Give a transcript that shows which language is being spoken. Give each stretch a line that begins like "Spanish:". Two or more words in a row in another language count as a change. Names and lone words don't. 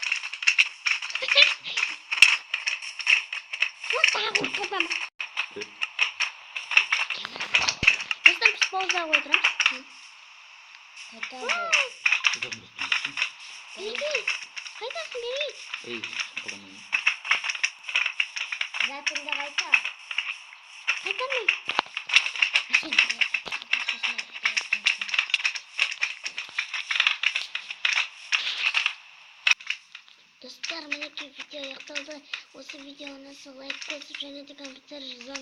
Russian: Вот так вот капам.
Kyrgyz: Достор, биз пауза койдурабыз. Кайдасың бери? Затымды кайта. Кайтамын.
Kazakh: Достар, мінекей видео аяқталды. Осы видеоны лайк қосып және де комментарий жазамыз.